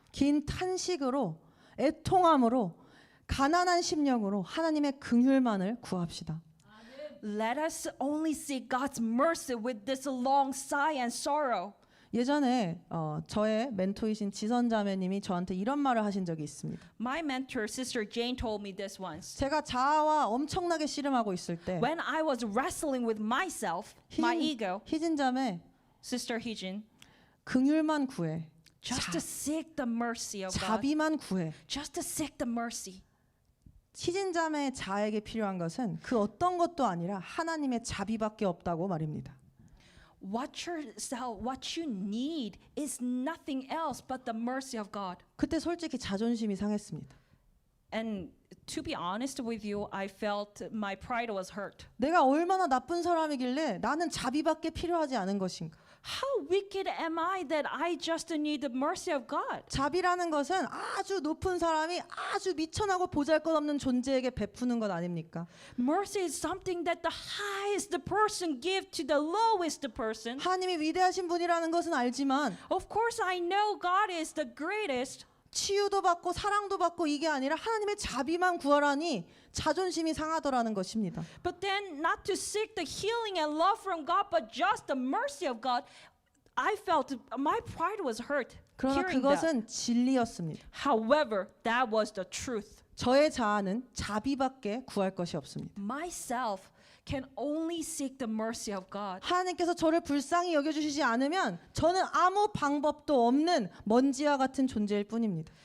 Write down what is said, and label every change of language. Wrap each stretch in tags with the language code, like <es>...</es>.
<ko>긴 탄식으로, 애통함으로, 가난한 심령으로 하나님의 긍휼만을 구합시다.</ko> <en>Let us only seek God's mercy with this long sigh and sorrow.</en> <ko>예전에 저의 멘토이신 지선 자매님이 저한테 이런 말을 하신 적이 있습니다.</ko> <en>My mentor, Sister Jane, told me this once.</en> <ko>제가 자아와 엄청나게 씨름하고 있을 때</ko> <en>When I was wrestling with myself, my ego,</en> <ko>희진 자매</ko> <en>Sister Hijin,</en> <ko>긍휼만 구해.</ko> <en>just to seek the mercy of God,</en> <ko>자비만 구해.</ko> <en>just to seek the mercy.</en> <ko>희진 자매의 자에게 필요한 것은 그 어떤 것도 아니라 하나님의 자비밖에 없다고 말입니다.</ko> <en>What you need is nothing else but the mercy of God.</en> <ko>그때 솔직히 자존심이 상했습니다.</ko> <en>And to be honest with you, I felt my pride was hurt.</en> <ko>내가 얼마나 나쁜 사람이길래 나는 자비밖에 필요하지 않은 것인가?</ko> <en>How wicked am I that I just need the mercy of God?</en> <ko>자비라는 것은 아주 높은 사람이 아주 미천하고 보잘것없는 존재에게 베푸는 것 아닙니까?</ko> <en>Mercy is something that the highest person give to the lowest person.</en> <ko>하나님이 위대하신 분이라는 것은 알지만</ko> <en>Of course, I know God is the greatest.</en> <ko>치유도 받고 사랑도 받고 이게 아니라 하나님의 자비만 구하라니 자존심이 상하더라는 것입니다.</ko> <en>But then not to seek the healing and love from God, but just the mercy of God. I felt my pride was hurt.</en> <ko>그러나</ko> <en>hearing that.</en> <ko>그것은 진리였습니다.</ko> <en>However, that was the truth.</en> <ko>저의 자아는 자비밖에 구할 것이 없습니다.</ko> <en>Myself can only seek the mercy of God.</en> <ko>하나님께서 저를 불쌍히 여겨주시지 않으면 저는 아무 방법도 없는 먼지와 같은 존재일 뿐입니다.</ko>